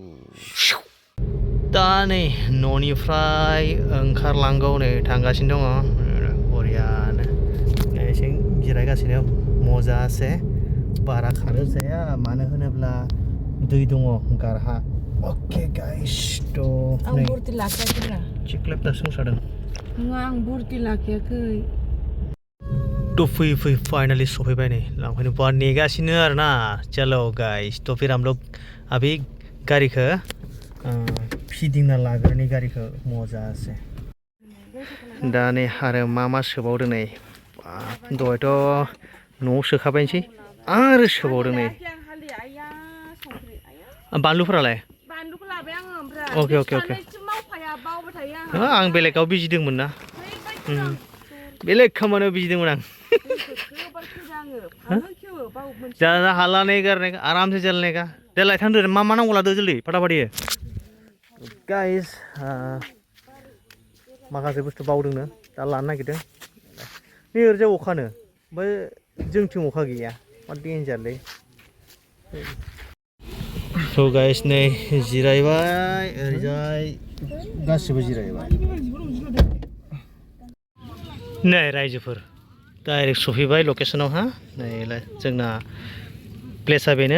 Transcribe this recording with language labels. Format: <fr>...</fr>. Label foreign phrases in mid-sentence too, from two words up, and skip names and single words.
<brx>दा नै न'निफ्राय ओंखारलांगौ नै थांगासिनो दङ बरियानो एसे जिरायगासिनो मजासे बारा खारो जाया मानो होनोब्ला दै दङ गारहा।</brx> <en>okay guys थ'</en> <brx>आं बुरथि लाखियाखैब्रा चिक्लेबना संसारदों नङा आं बुरथि लाखियाखै। थ' फैयै फाइनालि सफैबाय नै लांफैनो बा नेगासिनो आरोना।</brx> <hi>चलो गाइस थ' फिर हम लोग अभी</hi> <brx>गारिखौ फिदिंना लाग्रोनि गारिखौ मजासे। दा नै आरो मा सोबावदों नै दहायथ' न'आव सोखाबायनोसै आरो सोबावदों नै बानलुफोरालाय। बानलुखौ लाबाय आङो अके मावफाया बावबाय थायो आं बेलेगाव बिजिदोंमोन ना बेलेग खामानियाव बिजिदोंमोन आं।</brx> <hi>जा हाला नहीं करने का आराम से चलने का।</hi> <brx>दे लाय थांदो मा नांगौ लादो</brx> <hi>जल्दी फटाफट।</hi> <brx>गाइस माखासे बुस्थु बावदोंनो दा लानो नागिरदों। नै ओरैजाय अखानो ओमफ्राय जोंथिं अखा गैया मा डेन्जारलै। थ' गाइस नै जिरायबाय ओरैजाय गासिबो जिरायबाय नै रायजोफोर डाइरेक्ट सफैबाय लकेसनाव नै जोंना प्लेसा बेनो।</brx>